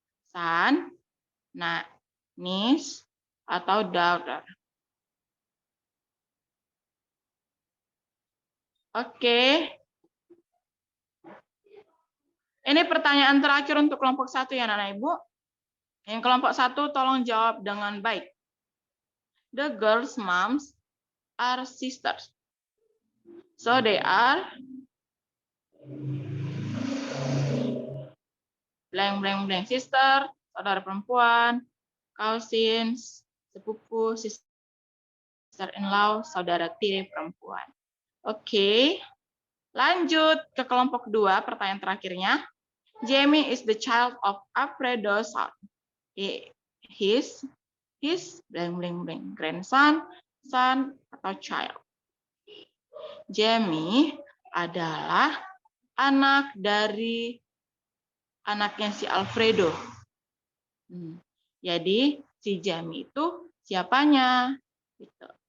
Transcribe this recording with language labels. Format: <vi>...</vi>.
<en>Son, niece, atau daughter?</en> <id>Oke. Ini pertanyaan terakhir untuk kelompok 1 ya anak-anak ibu. Yang kelompok 1 tolong jawab dengan baik.</id> <en>The girls' moms are sisters. So they are blank blank blank, sister,</en> <id>saudara perempuan,</id> <en>cousins, sepupu, sister-in-law,</en> <id>saudara tiri perempuan.</id> <en>Oke.</en> <id>Lanjut ke kelompok 2, pertanyaan terakhirnya.</id> <en>Jamie is the child of Alfredo's son. His blank blank blank grandson, son atau child.</en> <id>Jamie adalah anak dari anaknya si Alfredo. Jadi si Jamie itu siapanya? Gitu.</id>